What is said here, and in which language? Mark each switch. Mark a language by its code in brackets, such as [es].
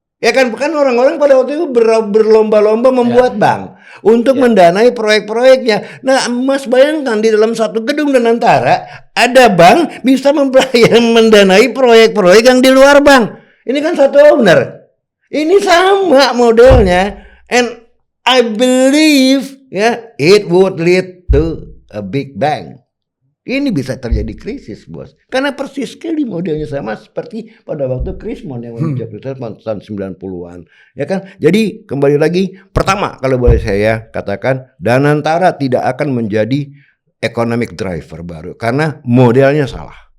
[id] Ya kan orang-orang pada waktu itu berlomba-lomba membuat bank untuk mendanai proyek-proyeknya. Nah, Mas bayangkan di dalam satu gedung Danantara ada bank bisa mendanai proyek-proyek yang di luar bank. Ini kan satu owner. Ini sama modelnya. [en] And I believe ya it would lead to a big bang. [id] Ini bisa terjadi krisis bos. Karena persis sekali modelnya sama seperti pada waktu Krismon yang menjadi tahun 90-an. Ya kan? Jadi kembali lagi, pertama kalau boleh saya katakan, Danantara tidak akan menjadi [en] economic driver [id] baru karena modelnya salah.